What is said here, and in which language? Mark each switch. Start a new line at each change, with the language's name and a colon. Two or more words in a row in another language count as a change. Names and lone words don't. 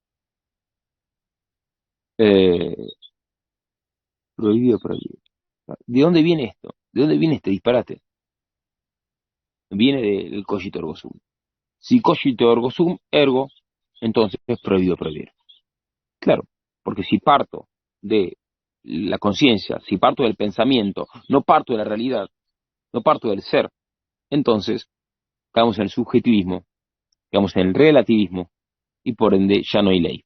Spanish: Eh, prohibido prohibir. ¿De dónde viene esto? ¿De dónde viene este disparate? Viene del
Latin: cogito ergo sum. Si cogito ergo sum, ergo,
Spanish: entonces es prohibido prohibir. Claro, porque si parto de la conciencia, si parto del pensamiento, no parto de la realidad, no parto del ser, entonces estamos en el subjetivismo, estamos en el relativismo, y por ende ya no hay ley.